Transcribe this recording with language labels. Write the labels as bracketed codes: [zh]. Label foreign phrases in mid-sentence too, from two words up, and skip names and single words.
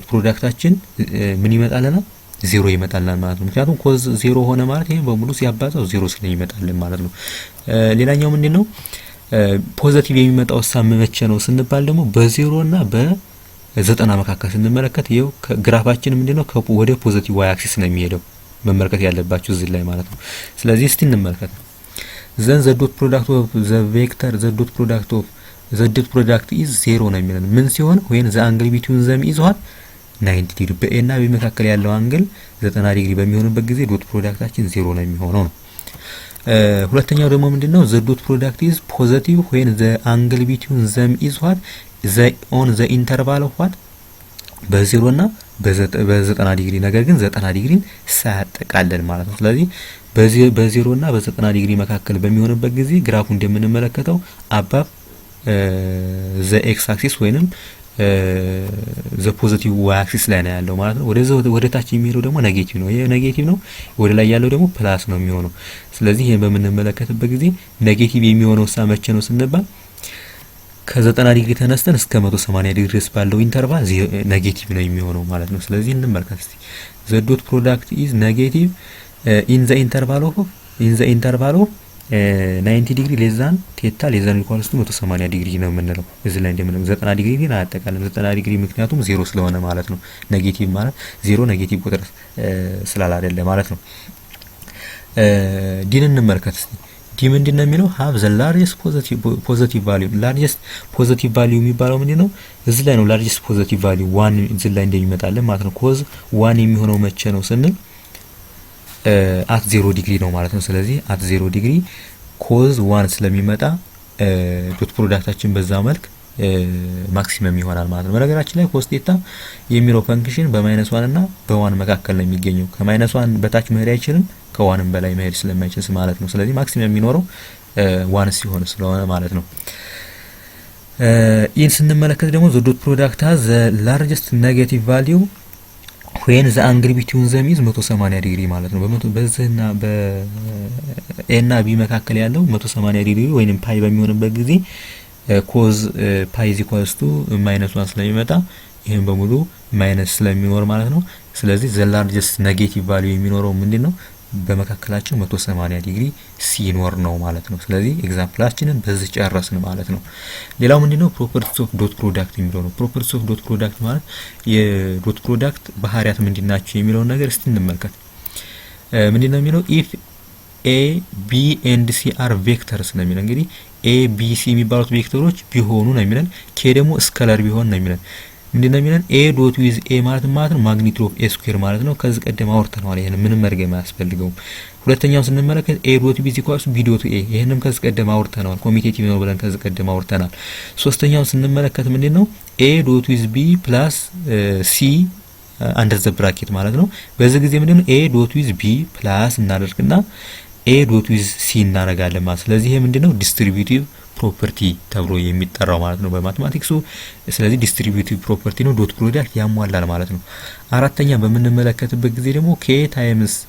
[am] ፕሮዳክታችን ምን ይመጣልና 0 ይመጣልና ማለት ነው ምክንያቱም ኮዝ 0 ሆነ ማለት ይሄን በሙሉ ሲያባዛው 0 ስለሚመጣልን ማለት ነው ሌላኛው ምንድነው ፖዚቲቭ የሚመጣው ሳመመቸ ነው ስንባል ደግሞ በ0 እና በ90 መካከል ስንመለከት ይሄው ግራፋችን ምንድነው ወደ [en] positive y axis [am] ነው የሚሄደው መመልከት ያለባችሁ እዚህ ላይ ማለት ነው ስለዚህ እስቲ እንመልከት [en] then the dot product of the vector the dot product is 0 [am] ነው የሚለን ምን ሲሆን [en] when the angle between them is what 90 [am] ዲግሪ በኤና በመካከል ያለው አንግል 90 ዲግሪ በሚሆንበት ጊዜ ዶት ፕሮዳክታችን 0 ነው የሚሆነው ነው ሁለተኛው ደግሞ ምንድነው [en] the dot product is positive when the angle between them is what on the interval of what [am] በ0 እና በ90 ዲግሪ ነገር ግን 90 ዲግሪን ሳያጠቃልል ማለት ነው ስለዚህ በ0 እና በ90 ዲግሪ መካከል በሚሆንበት ጊዜ ግራፉ እንደምንመለከተው [en] above the x axis [am] ወይንም [en] the positive y axis [am] ላይ ነው ያለው ማለት ነው ወደ ታች የሚሄደው ደግሞ ኔጌቲቭ ነው ይሄ ኔጌቲቭ ነው ወደ ላይ ያለው ደግሞ ፕላስ ነው የሚሆነው ስለዚህ ይሄን በምንመለከትበት ጊዜ ኔጌቲቭ የሚሆነው ሳመቸ ነው ስንባል ከ90 ዲግሪ ተነስተን እስከ 180 ዲግሪ ድረስ ባለው ኢንተርቫል ኔጌቲቭ ነው የሚሆነው ማለት ነው ስለዚህ እንመልከት እስቲ [en] the dot product is negative in the interval of [am] 90 ዲግሪ [en] less than theta less than equals to [am] 180 ዲግሪ ነው የምንለው እዚህ ላይ እንደምንም 90 ዲግሪ ግን አያጠቃልም 90 ዲግሪ ምክንያቱም 0 ስለሆነ ማለት ነው ኔጌቲቭ ማለት 0 ኔጌቲቭ ቁጥር ስላል አይደለ ማለት ነው ዲን እንመልከት እስቲ ዲ ምንድነው የሚለው [en] have the largest positive positive value [am] የሚባለው ምንድነው እዚህ ላይ ነው [en] largest positive value [am] 1 እዚህ ላይ እንደሚመጣለን ማለት ነው ኮዝ 1 የሚሆነው መቼ ነው ስንል at 0 ዲግሪ ነው ማለት ነው ስለዚህ at 0 ዲግሪ ኮዝ 1 ስለሚመጣ ዶት ፕሮዳክታችን በዛ መልክ ማክሲመም ይሆናል ማለት ነው በነገራችን ላይ [en] cos theta [am] የሚለው ፈንክሽን በ-1 እና በ1 መካከል ነው የሚገኘው ከ-1 በታች መሄድ አይችልም ከ1 በላይ መሄድ ስለማይችል ማለት ነው ስለዚህ ማክሲመም የሚኖረው 1 ሲሆን ስለሆነ ማለት ነው ይህን ስንመለከት ደግሞ [en] the dot product has the largest negative value when the angle between them [am] is 180 ዲግሪ ማለት ነው በዚህና በኤና ቢ መካከል ያለው 180 ዲግሪ ወይንም ፓይ በሚሆንበት ጊዜ [en] cos pi is equals to [am] -1 ስለሚመጣ ይሄን በሙሉ ማይነስ ስለሚኖር ማለት ነው ስለዚህ [en] the largest negative value [am] የሚኖረው ምንድነው በመካከላቸው 180 ዲግሪ ሲኖር ነው ማለት ነው ስለዚህ ኤግዛምፕላችንን በዚህ ጨረስን ማለት ነው ሌላው ምንድነው [en] properties of dot product [am] የሚለው ነው [en] properties of dot product [am] ማለት የዶት ፕሮዳክት ባህሪያት ምንድናቸው የሚለው ነገር እስቲ እንመልከት ምንድነው የሚለው [en] if a b and c are vectors [am] ነው የሚለው እንግዲህ a b c የሚባሉት ቬክተሮች ቢሆኑ ነው የሚለን k ደግሞ ስካላር ቢሆን ነው የሚለን ምንድነው የሚለን [en] a dot with a [am] ማለት ነው [en] magnitude of a square [am] ማለት ነው ከዚህ ቀደም አውርተናል ይሄን ምንም መርገም አያስፈልገውም ሁለተኛው ስንመለከት [en] a dot b equals b dot a [am] ይሄንም ከዚህ ቀደም አውርተናል ኮሚቴቲቭ ነው ብለን ከዚህ ቀደም አውርተናል ሶስተኛው ስንመለከት ምንድነው [en] a dot with b plus c under the bracket [am] ማለት ነው በዚህ ጊዜ ምንድነው [en] a dot with b plus [am] እናደርግና [en] a dot with c [am] እናረጋለን ማለት ስለዚህ ይሄ ምንድነው [en] distributive property [am] ተብሎ የሚጠራው ማለት ነው በማቴማቲክሱ ስለዚህ [en] distributive property [am] ነው ዶት ፕሮዳክት ያሟላል ማለት ነው አራተኛ በመንመለከትበት ጊዜ ደግሞ [en] k times